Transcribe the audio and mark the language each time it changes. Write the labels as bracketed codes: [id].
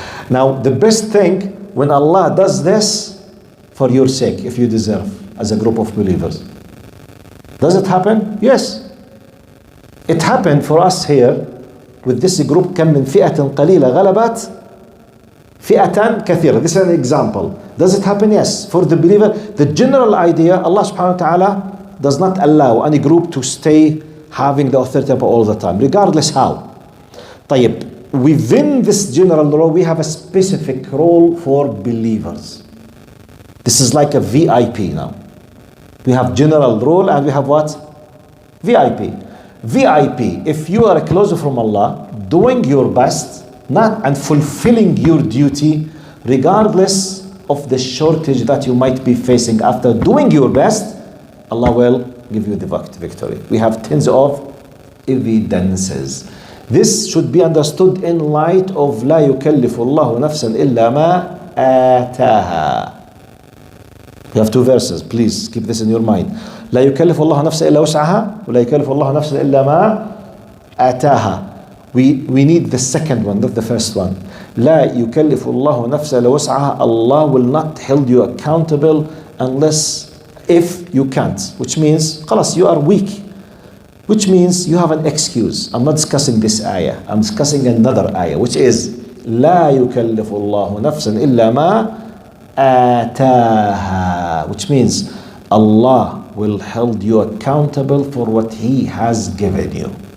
[en] Now, the best thing when Allah does this for your sake, if you deserve, as a group of believers. Does it happen? Yes. It happened for us here with this group. [ar] كم من فئة قليلة غلبت فئة كثيرة. [en] This is an example. Does it happen? Yes. For the believer, the general idea, Allah subhanahu wa ta'ala does not allow any group to stay having the authority all the time, regardless how. [ar] طيب. [en] Within this general role, we have a specific role for believers. This is like a VIP now. We have general role and we have what? VIP. VIP, if you are closer from Allah, doing your best, not and fulfilling your duty, regardless of the shortage that you might be facing after doing your best, Allah will give you the victory. We have tons of evidences. This should be understood in light of [ar] لا يكلف الله نفسا إلا ما آتاها. [en] You have two verses, please keep this in your mind. [ar] لا يكلف الله نفسا إلا وسعها ولا يكلف الله نفسا إلا ما آتاها. [en] We need the second one, not the first one. [ar] لا يكلف الله نفسا إلا وسعها. [en] Allah will not hold you accountable unless if you can't, which means خلاص you are weak, which means you have an excuse. I'm not discussing this ayah, I'm discussing another ayah, which is [ar] لا يكلف الله نفسا إلا ما آتاها, [en] which means Allah will hold you accountable for what He has given you.